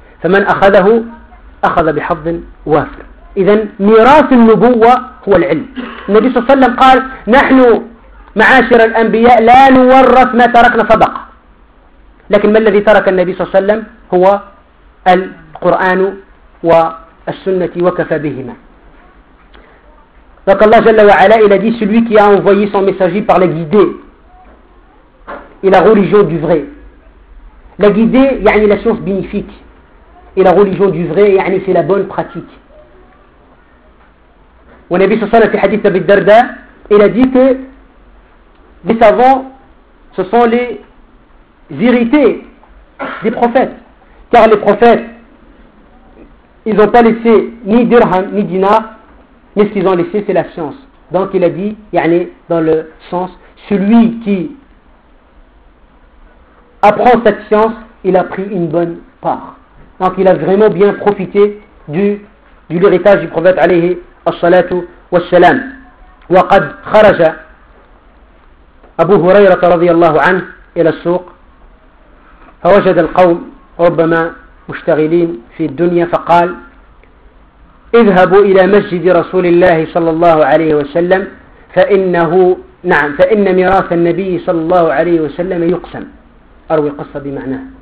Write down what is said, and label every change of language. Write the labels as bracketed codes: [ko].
[ar] فمن أخذه أخذ بحظ وافر. إذن ميراث النبوة هو العلم. النبي صلى الله عليه وسلم قال نحن معاشر الأنبياء لا نورث ما تركنا صدقة. لكن ما الذي ترك النبي صلى الله عليه وسلم؟ هو القرآن و As-sunnati wa kafabihima. [fr] Donc Allah Jalla wa Ala, il a dit celui qui a envoyé son messager par la guidée et la religion du vrai. La guidée, yani la science bénéfique, et la religion du vrai, yani c'est la bonne pratique. Wa Nabi sallallahu alayhi wa sallam, hadith Abi Darda, il a dit que les savants, ce sont les irrités des prophètes. Car les prophètes, ils n'ont pas laissé ni dirham, ni dinar, mais ce qu'ils ont laissé, c'est la science. Donc il a dit, yani, dans le sens, celui qui apprend cette science, il a pris une bonne part. Donc il a vraiment bien profité de l'héritage du prophète, alayhi as-salatu wa s-salam. [ar] Wa qad kharaja Abu Hurayra radiyallahu anhu ila as-souq, fa wajada al-qawm, rubbama, مشتغلين في الدنيا فقال اذهبوا إلى مسجد رسول الله صلى الله عليه وسلم فإن ميراث النبي صلى الله عليه وسلم يقسم. أروي قصة بمعناه.